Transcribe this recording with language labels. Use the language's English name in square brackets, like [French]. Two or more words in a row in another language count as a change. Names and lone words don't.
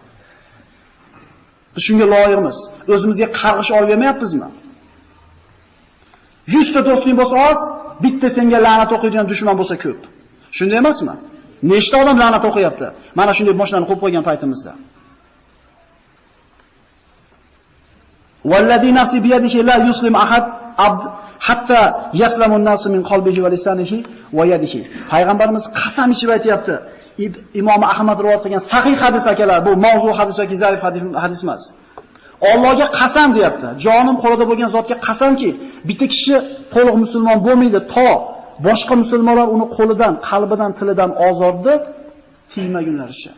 [Uzbek] Biz shunga loyiqmiz. O'zimizga qarg'ish olib bermayapmizmi? 100 ta do'sting bo'lsa oz, bitta senga la'nat o'qiydigan dushman bo'lsa ko'p. Shunday emasmi? Nechta odam la'nat o'qiyapti? Mana shunday mashinani qo'yib qo'ygan paytimizda. [Arabic] والذي نفسي بيده لا يسلم أحد عبد حتى يسلم الناس من قلبه ولسانه ويده. [Uzbek] Payg'ambarimiz qasam ichib aytayapti. Imom Ahmad rivoyat qilgan sahih hadis akalar, bu mavzu hadis yoki zaif hadis emas. Allohga qasam deyapti. Jonim qo'lida bo'lgan zotga qasamki, bitta kishi to'liq musulmon bo'lmaydi to boshqa musulmonlar uni qo'lidan, qalbidan, tilidan ozorni tiymagunlaricha.